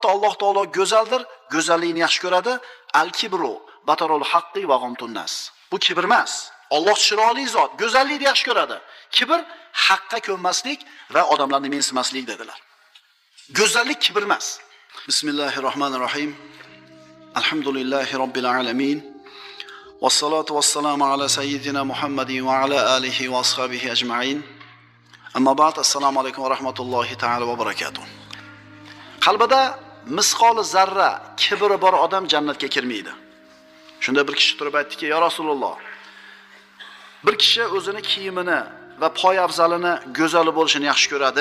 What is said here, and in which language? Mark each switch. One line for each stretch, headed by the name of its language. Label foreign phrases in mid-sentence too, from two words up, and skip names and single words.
Uzbek: Alloh taolo go'zaldir, go'zallikni yaxshi ko'radi.
Arabic: الكبر بطر الحق وغمط الناس.
Uzbek: Bu kibr emas. Alloh chiroyli zot, go'zallikni yaxshi ko'radi. Kibr haqqa ko'nmaslik va odamlarni mensimaslik dedilar. Go'zallik kibr emas.
Arabic: بسم الله الرحمن الرحيم. الحمد لله رب العالمين. والصلاة والسلام على سيدنا محمد وعلى آله وأصحابه أجمعين. أما بعد, السلام عليكم ورحمة الله تعالى وبركاته.
Uzbek: Qalbida misqoli zarra kibri bor odam jannatga kirmaydi. Shunda bir kishi turib aytdiki: "Ya Rasululloh, bir kishi o'zini kiyimini va poyabzalini go'zali bo'lishini yaxshi ko'radi."